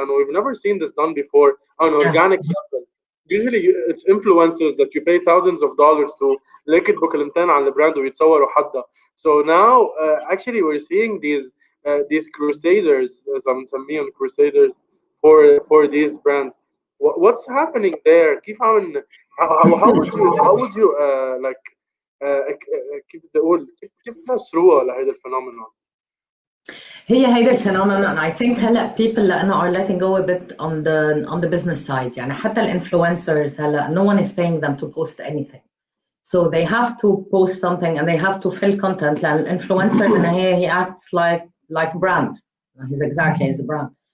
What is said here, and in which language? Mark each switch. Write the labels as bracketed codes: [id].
[en] لأنه we've never seen this done before on organic level. Usually it's influencers that you pay thousands of dollars to [ar] ليك يكتبوا كلمتين عن البراند ويتصوروا حدا. [en] So now actually we're seeing these crusaders, as I'm saying, crusaders for these brands. What's happening there? [ar] كيف عم [en] how would you like [ar] كيف بدي أقول كيف تفسروها لهيدا الفينومينون؟ هيدا الفينومينون [en] I think هلا people [ar] لأنه [en] are letting go a bit on the business side. [ar] يعني حتى الانفلونسرز هلا [en] no one is paying them to post anything. So they have to post something and they have to fill content. [ar] لأن الانفلونسر بالنهاية [en] he acts like a brand. He's exactly as a brand.